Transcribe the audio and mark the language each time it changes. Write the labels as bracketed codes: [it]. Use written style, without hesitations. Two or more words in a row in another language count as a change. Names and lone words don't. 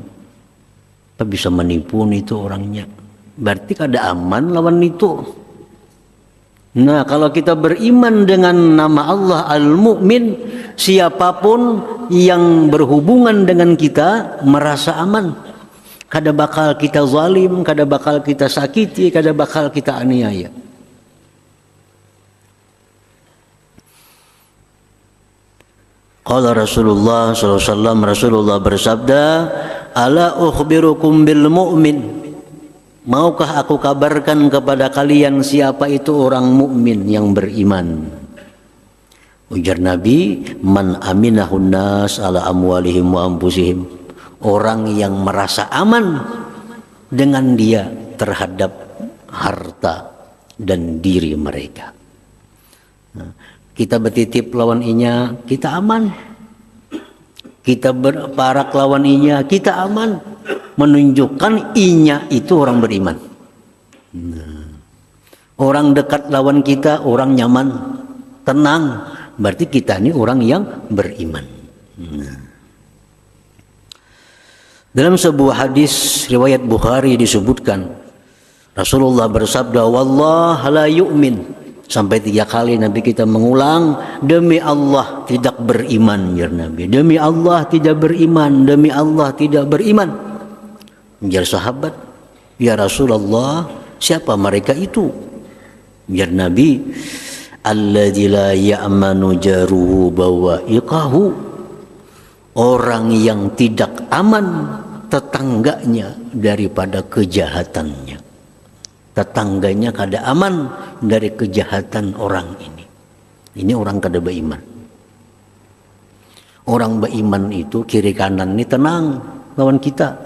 [bjn] Kita bisa menipu itu orangnya. Berarti kada aman lawan itu. [id] Nah, kalau kita beriman dengan nama Allah Al-Mu'min, siapapun yang berhubungan dengan kita merasa aman. [bjn] Kada bakal kita zalim, kada bakal kita sakiti, kada bakal kita aniaya. [ar] Qala Rasulullah SAW, [id] Rasulullah bersabda, [ar] ala ukhbirukum bil mu'min. [id] Maukah aku kabarkan kepada kalian siapa itu orang mukmin yang beriman? [bjn] Ujar Nabi, [ar] man aminahun nas ala amwalihim wa anfusihim. [id] Orang yang merasa aman dengan dia terhadap harta dan diri mereka. [bjn] Nah, kita bertitip lawan inya, kita aman. Kita berparak lawan inya, kita aman. Menunjukkan inya itu orang beriman. Nah, orang dekat lawan kita, orang nyaman, tenang. [id] Berarti kita ini orang yang beriman. Nah. Dalam sebuah hadis riwayat Bukhari disebutkan, Rasulullah bersabda, [ar] wallah la yu'min. [id] Sampai 3 kali Nabi kita mengulang, demi Allah tidak beriman, ya Nabi. Demi Allah tidak beriman, demi Allah tidak beriman. Biar sahabat, [ar] ya Rasulullah, [id] siapa mereka itu? [ar] Biar Nabi, alladzi la ya'manu jaruhu bawa'iqahu, [id] orang yang tidak aman tetangganya daripada kejahatannya. [bjn] Tetangganya kada aman dari kejahatan orang ini. Ini orang kada beriman. [id] Orang beriman itu kiri kanan ini tenang lawan kita.